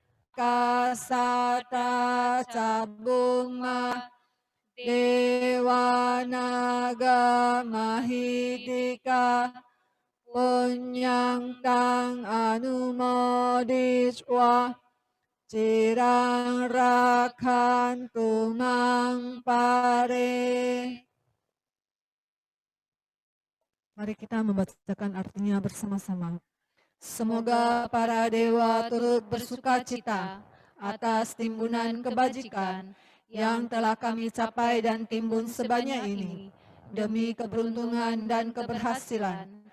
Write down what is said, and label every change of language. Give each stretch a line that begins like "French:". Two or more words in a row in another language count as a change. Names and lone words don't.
Pali: kasata cabung mata dewa naga mahidika punyantang anumoditwa cirang rakantu mangpare.
Indonesian: Mari kita membacakan artinya bersama-sama. Semoga para dewa turut bersuka cita atas timbunan kebajikan yang telah kami capai dan timbun sebanyak ini demi keberuntungan dan keberhasilan.